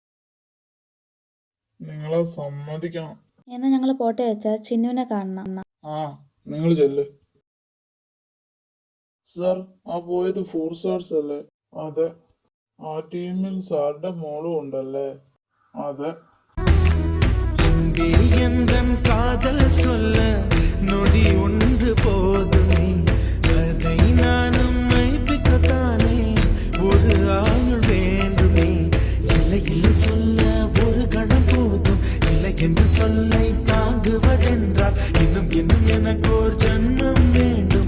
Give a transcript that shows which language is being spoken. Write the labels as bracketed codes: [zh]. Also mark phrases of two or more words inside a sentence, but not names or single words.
[ml] നിങ്ങളെ സമ്മതിക്കണം. എന്നാ ഞങ്ങൾ പോട്ടെ വെച്ചാ, ചിന്നുവിനെ കാണണം. ആ, നിങ്ങൾ ചെല്ല്. സർ, ആ പോയത് 4 സ്റ്റാർസ് അല്ലേ? അതെ. ആ ടീമിൽ സാറിന്റെ മോളും ഉണ്ടല്ലേ? അതെ. [ta] காதல் சொல்ல நொடி ஒன்று போதுமே, அதை நானும் மைப்பிக்கத்தானே ஒரு ஆயுள் வேண்டுமே. இல்லை இல்லை சொல்ல ஒரு கணம் போதும், இல்லை என்று சொல்லை தாங்குவதென்றால் இன்னும் இன்னும் எனக்கு ஒரு ஜன்மம் வேண்டும்.